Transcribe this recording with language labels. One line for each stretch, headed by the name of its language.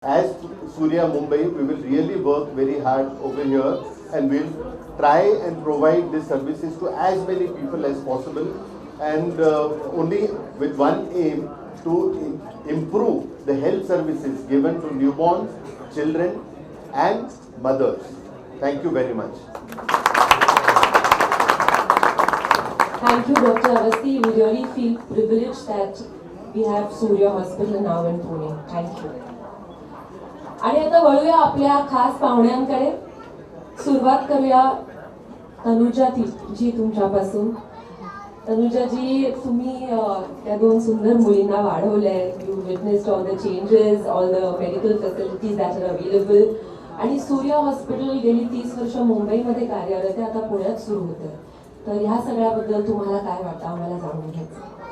English: As Surya Mumbai, we will really work very hard over here and we'll try and provide these services to as many people as possible, and only with one aim to improve the health services given to newborns, children and mothers. Thank you very much. Thank you, Dr. Avasthi. We really feel privileged that we have Surya Hospital now in Pune. Thank you.
Marathi: आणि आता वळूया आपल्या खास पाहुण्यांकडे. सुरुवात करूया तनुजा जी तुमच्यापासून. तनुजा जी, तुम्ही त्या दोन सुंदर मुलींना वाढवलंय.
English: You witnessed all the changes, all the medical facilities that are available.
Marathi: आणि सूर्य हॉस्पिटल गेली 30 वर्ष मुंबईमध्ये कार्यरत आहे, आता पुण्यात सुरू होतं. तर ह्या सगळ्याबद्दल तुम्हाला काय वाटतं, आम्हाला जाणून घ्यायचं.